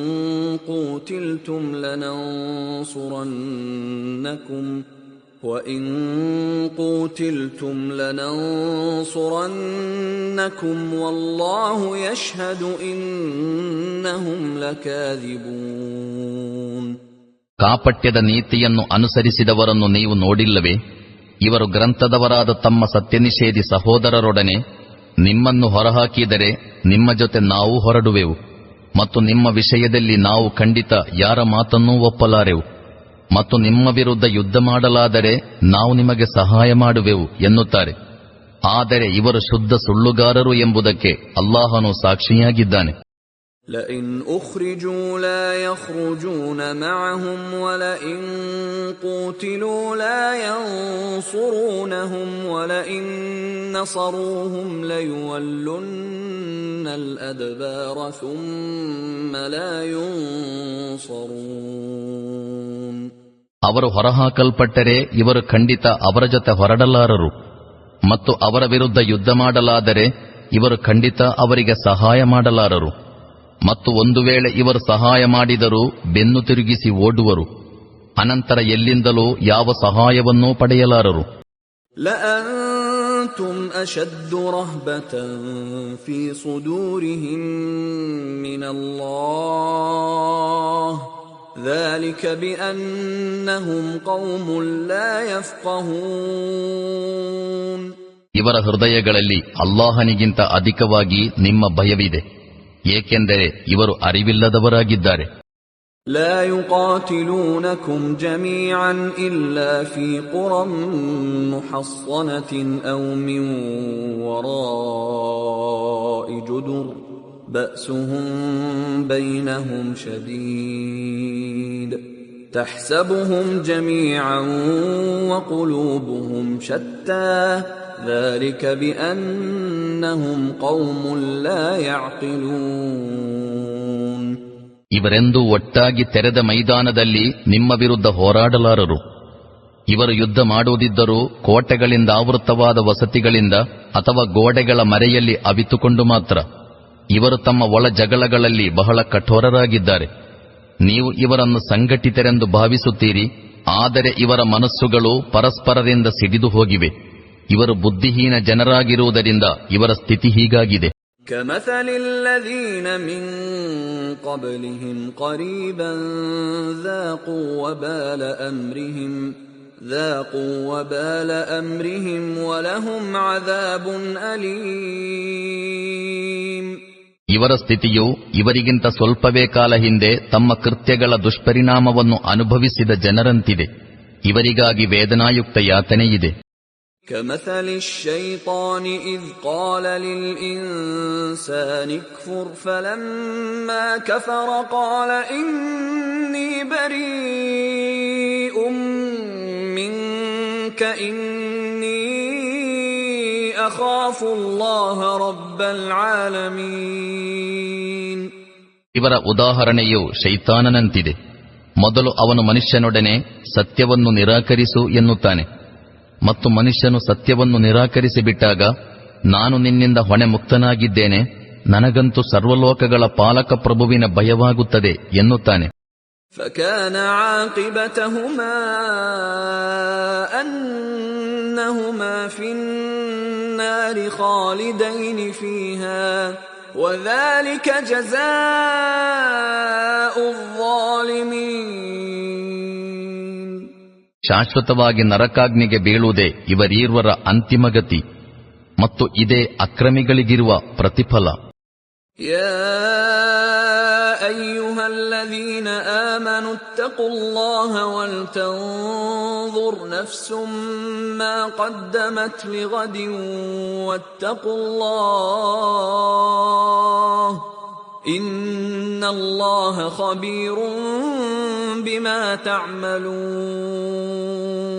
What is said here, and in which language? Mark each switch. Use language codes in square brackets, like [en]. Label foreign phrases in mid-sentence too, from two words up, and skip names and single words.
[ar] قوتلتم لننصرنكم والله يشهد إنهم لكاذبون. [kn] ಕಾಪಟ್ಯದ ನೀತಿಯನ್ನು ಅನುಸರಿಸಿದವರನ್ನು ನೀವು ನೋಡಿಲ್ಲವೇ? ಇವರು ಗ್ರಂಥದವರಾದ ತಮ್ಮ ಸತ್ಯನಿಷೇಧಿ ಸಹೋದರರೊಡನೆ ನಿಮ್ಮನ್ನು ಹೊರಹಾಕಿದರೆ ನಿಮ್ಮ ಜೊತೆ ನಾವು ಹೊರಡುವೆವು, ಮತ್ತು ನಿಮ್ಮ ವಿಷಯದಲ್ಲಿ ನಾವು ಖಂಡಿತ ಯಾರ ಮಾತನ್ನೂ ಒಪ್ಪಲಾರೆವು, ಮತ್ತು ನಿಮ್ಮ ವಿರುದ್ಧ ಯುದ್ಧ ಮಾಡಲಾದರೆ ನಾವು ನಿಮಗೆ ಸಹಾಯ ಮಾಡುವೆವು ಎನ್ನುತ್ತಾರೆ. ಆದರೆ ಇವರು ಶುದ್ಧ ಸುಳ್ಳುಗಾರರು ಎಂಬುದಕ್ಕೆ ಅಲ್ಲಾಹನು ಸಾಕ್ಷಿಯಾಗಿದ್ದಾನೆ. [ar] لئن أخرجوا لا يخرجون معهم ولئن قوتلوا لا ينصرونهم ولئن نصروهم ليولن الأدبار ثم لا ينصرون. [kn] ಅವರು ಹೊರಹಾಕಲ್ಪಟ್ಟರೆ ಇವರು ಖಂಡಿತ ಅವರ ಜೊತೆ ಹೊರಡಲಾರರು, ಮತ್ತು ಅವರ ವಿರುದ್ಧ ಯುದ್ಧ ಮಾಡಲಾದರೆ ಇವರು ಖಂಡಿತ ಅವರಿಗೆ ಸಹಾಯ ಮಾಡಲಾರರು, ಮತ್ತು ಒಂದು ವೇಳೆ ಇವರು ಸಹಾಯ ಮಾಡಿದರೂ ಬೆನ್ನು ತಿರುಗಿಸಿ ಓಡುವರು, ಅನಂತರ ಎಲ್ಲಿಂದಲೂ ಯಾವ ಸಹಾಯವನ್ನೂ ಪಡೆಯಲಾರರು. [ar] لأنتم أشد رهبة في صدورهم من الله ذلك بأنهم قوم لا يفقهون. [kn] ಇವರ ಹೃದಯಗಳಲ್ಲಿ ಅಲ್ಲಾಹನಿಗಿಂತ ಅಧಿಕವಾಗಿ ನಿಮ್ಮ ಭಯವಿದೆ, ಏಕೆಂದರೆ ಇವರು ಅರಿವಿಲ್ಲದವರಾಗಿದ್ದಾರೆ. [ar] لا يقاتلونكم جميعا إلا في قرى محصنة أو من وراء جدر بأسهم بينهم شديد تحسبهم جميعا وقلوبهم شتى ذلك بأنهم قوم لا يعقلون. [kn] ಇವರೆಂದೂ ಒಟ್ಟಾಗಿ ತೆರೆದ ಮೈದಾನದಲ್ಲಿ ನಿಮ್ಮ ವಿರುದ್ಧ ಹೋರಾಡಲಾರರು. ಇವರು ಯುದ್ಧ ಮಾಡುವುದಿದ್ದರೂ ಕೋಟೆಗಳಿಂದ ಆವೃತವಾದ ವಸತಿಗಳಿಂದ ಅಥವಾ ಗೋಡೆಗಳ ಮರೆಯಲ್ಲಿ ಅವಿತುಕೊಂಡು ಮಾತ್ರ. ಇವರು ತಮ್ಮ ಒಳ ಜಗಳಗಳಲ್ಲಿ ಬಹಳ ಕಠೋರರಾಗಿದ್ದಾರೆ. ನೀವು ಇವರನ್ನು ಸಂಘಟಿತರೆಂದು ಭಾವಿಸುತ್ತೀರಿ, ಆದರೆ ಇವರ ಮನಸ್ಸುಗಳು ಪರಸ್ಪರರಿಂದ ಸಿಡಿದು ಹೋಗಿವೆ. ಇವರು ಬುದ್ಧಿಹೀನ ಜನರಾಗಿರುವುದರಿಂದ ಇವರ ಸ್ಥಿತಿ ಹೀಗಾಗಿದೆ. [ar] كمثل الذين من قبلهم قريبا ذاقوا وبال أمرهم ولهم عذاب أليم. [kn] ಇವರ ಸ್ಥಿತಿಯು ಇವರಿಗಿಂತ ಸ್ವಲ್ಪವೇ ಕಾಲ ಹಿಂದೆ ತಮ್ಮ ಕೃತ್ಯಗಳ ದುಷ್ಪರಿಣಾಮವನ್ನು ಅನುಭವಿಸಿದ ಜನರಂತಿದೆ. ಇವರಿಗಾಗಿ ವೇದನಾಯುಕ್ತ ಯಾತನೆಯಿದೆ. [ar] كمثل الشيطان إذ قال للإنسان اكفر فلما كفر قال إني بريء منك إني أخاف الله رب العالمين. [kn] ಇವರ ಉದಾಹರಣೆಯು ಶೈತಾನನಂತಿದೆ. ಮೊದಲು ಅವನು ಮನುಷ್ಯನೊಡನೆ ಸತ್ಯವನ್ನು ನಿರಾಕರಿಸು ಎನ್ನುತ್ತಾನೆ, ಮತ್ತು ಮನುಷ್ಯನು ಸತ್ಯವನ್ನು ನಿರಾಕರಿಸಿಬಿಟ್ಟಾಗ ನಾನು ನಿನ್ನಿಂದ ಹೊಣೆ ಮುಕ್ತನಾಗಿದ್ದೇನೆ, ನನಗಂತೂ ಸರ್ವಲೋಕಗಳ ಪಾಲಕ ಪ್ರಭುವಿನ ಭಯವಾಗುತ್ತದೆ ಎನ್ನುತ್ತಾನೆ. [ar] فكان عاقبتهما أنهما في النار خالدين فيها وذلك جزاء الظالمين. [kn] ಶಾಶ್ವತವಾಗಿ ನರಕಾಗ್ನಿಗೆ ಬೀಳುವುದೇ ಇವರೀರ್ವರ ಅಂತಿಮಗತಿ, ಮತ್ತು ಇದೇ ಅಕ್ರಮಿಗಳಿಗಿರುವ ಪ್ರತಿಫಲ. [ar] يا أيها الذين آمنوا اتقوا الله ولتنظر نفس ما قدمت لغد واتقوا الله إن الله خبير بما تعملون.